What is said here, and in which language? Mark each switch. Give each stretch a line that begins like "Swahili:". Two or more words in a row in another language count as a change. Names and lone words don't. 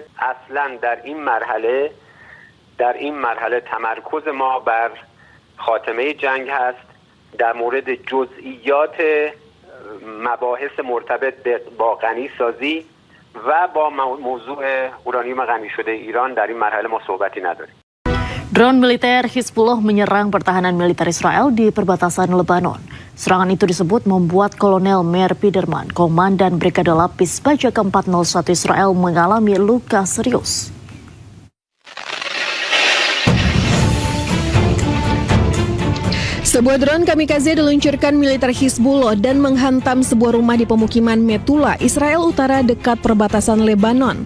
Persian: اصلا در این مرحله تمرکز ما بر خاتمه جنگ هست. در مورد جزئیات مباحث مرتبط با غنی سازی و با موضوع اورانیوم غنی شده ایران در این مرحله ما صحبتی نداریم.
Indonesian: Drone militer Hizbullah menyerang pertahanan militer Israel di perbatasan Lebanon. Serangan itu disebut membuat Kolonel Meir Biderman, Komandan Brigade Lapis Baja ke-401 Israel mengalami luka serius. Sebuah drone kamikaze diluncurkan militer Hizbullah dan menghantam sebuah rumah di pemukiman Metula, Israel Utara dekat perbatasan Lebanon.